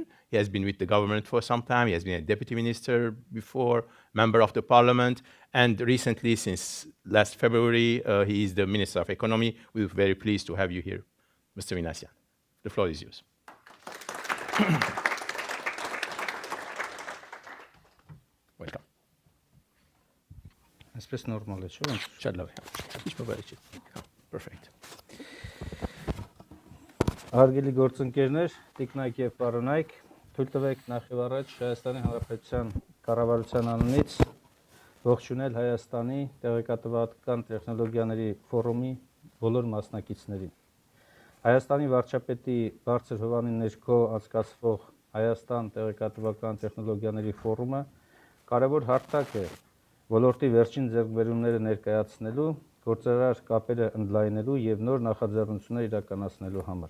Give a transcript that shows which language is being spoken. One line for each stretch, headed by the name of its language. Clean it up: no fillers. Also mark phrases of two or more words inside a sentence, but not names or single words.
English: He has been with the government for some time. He has been a deputy minister before, member of the parliament, and recently, since last February, he is the Minister of Economy. We're very pleased to have you here, Mr. Minasyan. The floor is yours.
Armenian: այսպես նորմալ է, չէ՞։ Շատ լավ է։ Ինչ բավարար չէ։ Perfect։ Հարգելի գործընկերներ, տիկնայք եւ պարոնայք, թույլ տվեք նախ եւ առաջ Հայաստանի Հանրապետության կառավարության անունից ողջունել Հայաստանի տեղեկատվական տեխնոլոգիաների ֆորումի բոլոր մասնակիցներին։ Հայաստանի վարչապետի բարձր հովանի ներքո անցկացվող Հայաստան տեղեկատվական տեխնոլոգիաների ֆորումը կարևոր հարթակ է ոլորտի վերջին ձեռքբերումները ներկայացնելու, գործարար կապերը ընդլայնելու եւ նոր նախաձեռնություններ իրականացնելու համար։